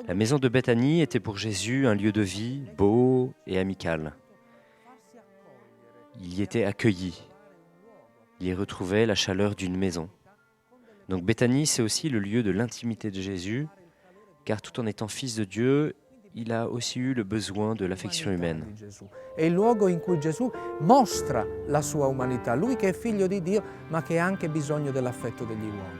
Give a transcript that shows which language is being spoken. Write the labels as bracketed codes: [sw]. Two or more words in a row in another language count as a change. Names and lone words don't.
[fr] La maison de Béthanie était pour Jésus un lieu de vie beau et amical. Il y était accueilli. Il y retrouvait la chaleur d'une maison. Donc Béthanie, c'est aussi le lieu de l'intimité de Jésus, car tout en étant fils de Dieu, il a aussi eu le besoin de l'affection humaine. [it] È il luogo in cui Gesù mostra la sua umanità, lui che è figlio di Dio, ma che ha anche bisogno dell'affetto degli uomini.